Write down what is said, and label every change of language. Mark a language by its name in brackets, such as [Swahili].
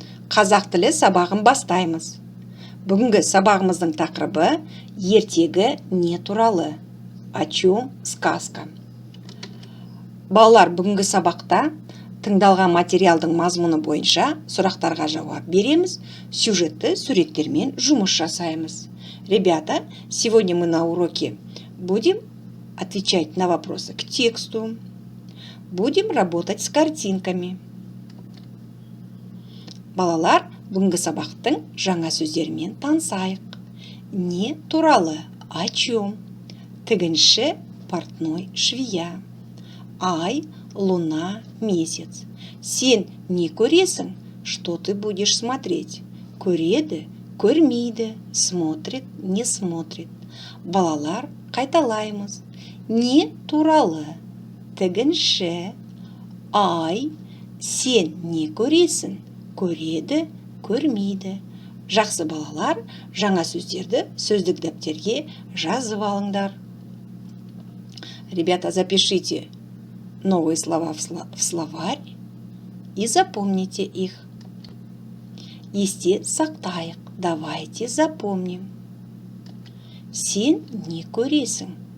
[Kazakh] Қазақ тілі сабағын бастаймыз. Бүгінгі сабағымыздың тақырыбы ертегі не туралы? [Russian] О чем сказка? [Kazakh] Балалар, бүгінгі сабақта тыңдалған материалдың мазмұны бойынша сұрақтарға жауап береміз, сюжетті суреттермен жұмыс жасаймыз. [Russian] Ребята, сегодня мы на уроке будем отвечать на вопросы к тексту. Будем работать с картинками. [Kazakh] Балалар, бүгінгі сабақтың жаңа сөздерімен танысайық. Не туралы? [Russian] О чем? Тігінші, портной, швея. [Kazakh] Ай, [Russian] луна, месяц. [Kazakh] Сен не көресің? [Russian] Что ты будешь смотреть? [Kazakh] Көреді, көрмейді, [Russian] смотрит, не смотрит. [Kazakh] Балалар, қайталаймыз. Не туралы? Тігінші. Ай, сен не көресің? Көреді, көрмейді. Жақсы балалар, жаңа сөздерді сөздік дәптерге жазып алыңдар. [Russian] Ребята, запишите новые слова в словарь и запомните их. [Kazakh] Есте сақтайық. [Russian] Давайте запомним. [Kazakh] Сен не көресің?